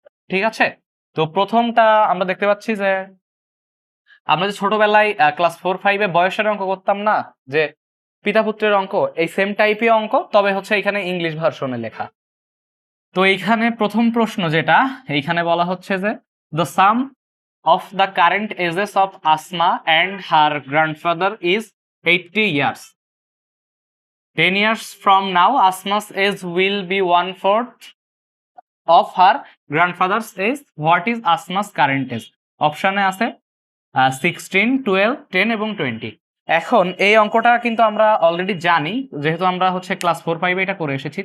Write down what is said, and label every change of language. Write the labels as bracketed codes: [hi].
[bn] ঠিক আছে, তো প্রথমটা আমরা দেখতে পাচ্ছি যে আমরা যে ছোটবেলায় ক্লাস 4-5-এ বয়সের অঙ্ক করতাম না, যে পিতা পুত্রের অঙ্ক, এই সেম টাইপের অঙ্ক, তবে হচ্ছে এখানে ইংলিশ ভার্সনে লেখা। তো এইখানে প্রথম প্রশ্ন যেটা এইখানে বলা হচ্ছে যে [en] The sum of the current ages of Asma and her grandfather is 80 years. 10 years from now, Asma's age will be 1/4 of her grandfather's age. What is Asma's current age? [bn] অপশনে আছে 16, 12, 10 এবং 20। এখন এই অঙ্কটা কিন্তু আমরা অলরেডি জানি, যেহেতু আমরা হচ্ছে ক্লাস 4-5 এটা করে এসেছি।